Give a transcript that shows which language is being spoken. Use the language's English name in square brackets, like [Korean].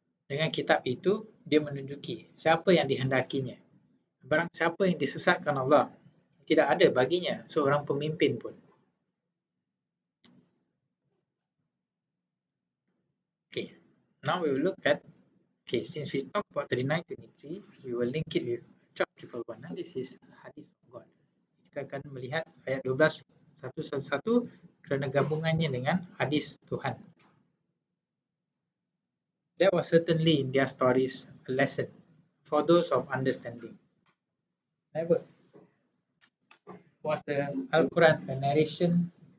[Malay] Dengan kitab itu, dia menunjuki siapa yang dihendakinya. Barang siapa yang disesatkan Allah, tidak ada baginya seorang pemimpin pun. [English] Okay, now we will look at, okay, since we talk about 39-23, we will link it with chapter 1. This is hadith of God. [Malay] Kita akan melihat ayat 12 satu-satu kerana gabungannya dengan hadis Tuhan. [English] There was certainly in their stories a lesson for those of understanding. Never was the Al-Quran a narration.